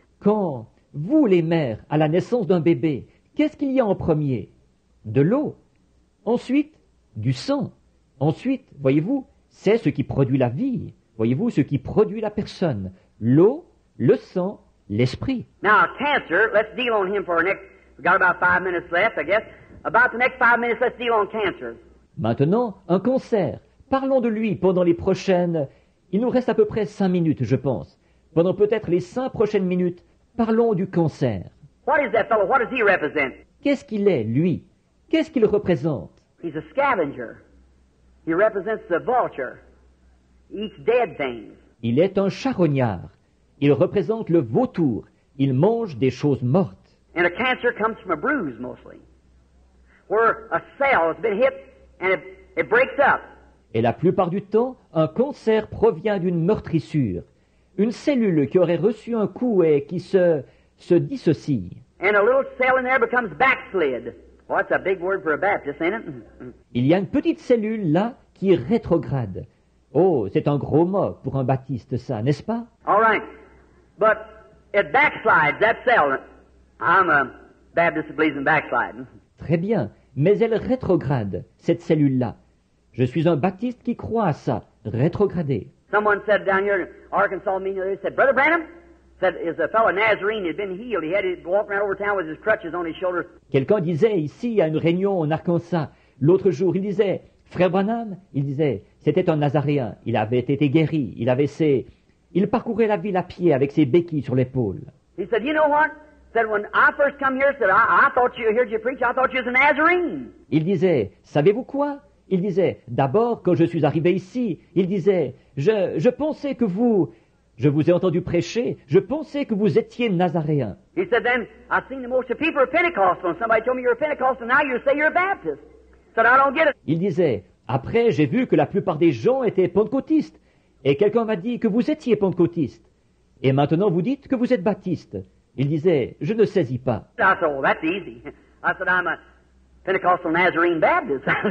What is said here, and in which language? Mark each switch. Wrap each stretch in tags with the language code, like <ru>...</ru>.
<fr>Quand, vous les mères, à la naissance d'un bébé, qu'est-ce qu'il y a en premier? De l'eau. Ensuite, du sang. Ensuite, voyez-vous, c'est ce qui produit la vie. Voyez-vous, ce qui produit la personne. L'eau, le sang, l'esprit.</fr> <en>Now, cancer, let's deal on him for our next, we've got about 5 minutes left, I guess. About the next 5 minutes, let's deal on cancer.</en> <fr>Maintenant, un cancer. Parlons de lui pendant les prochaines... Il nous reste à peu près 5 minutes, je pense. Pendant peut-être les 5 prochaines minutes, parlons du cancer.</fr> <en>What is that fellow? What does he represent?</en> <fr>Qu'est-ce qu'il est, lui? Qu'est-ce qu'il représente?</fr> <en>He's a scavenger. He represents the vulture. He eats dead things.</en> <fr>Il est un charognard. Il représente le vautour. Il mange des choses mortes.</fr> <en>And a cancer comes from a bruise, mostly. Where a cell has been hit and it breaks up.</en> <fr>Et la plupart du temps, un cancer provient d'une meurtrissure. Une cellule qui aurait reçu un coup et qui se dissocie.</fr> <en>And a little cell in there becomes backslid. Well, that's a big word for a Baptist, ain't it?</en> <fr>Il y a une petite cellule là qui rétrograde. Oh, c'est un gros mot pour un baptiste, ça, n'est-ce pas?</fr> <en>All right. But it backslides, that cell. I'm a Baptist who believes in backsliding.</en> <fr>Très bien, mais elle rétrograde, cette cellule-là. Je suis un baptiste qui croit à ça, rétrograder.</fr> <en>Someone said down here in Arkansas meeting, they said, Brother Branham, said is a fellow Nazarene had been healed. He had to walk around over town with his crutches on his shoulders.</en> <fr>Quelqu'un disait ici à une réunion en Arkansas, l'autre jour, il disait, Frère Branham, il disait, c'était un Nazaréen, il avait été guéri, il parcourait la ville à pied avec ses béquilles sur l'épaule.</fr> <en>He said, you know what? Said when I first come here, said I thought you heard you preach. I thought you was a Nazarene.</en> <fr>Il disait, savez-vous quoi? Il disait, d'abord, quand je suis arrivé ici, il disait, je pensais que je vous ai entendu prêcher, je pensais que vous étiez Nazaréen.</fr> <en>He said, then I seen the most of people are Pentecostal, and somebody told me you're a Pentecostal, now you say you're a Baptist. Said I don't get it.</en> <fr>Il disait, après, j'ai vu que la plupart des gens étaient pentecôtistes, et quelqu'un m'a dit que vous étiez pentecôtiste. Et maintenant, vous dites que vous êtes baptiste. Il disait, je ne saisis pas.</fr> <en>I said, oh, that's easy. I said, I'm a Pentecostal Nazarene Baptist.</en>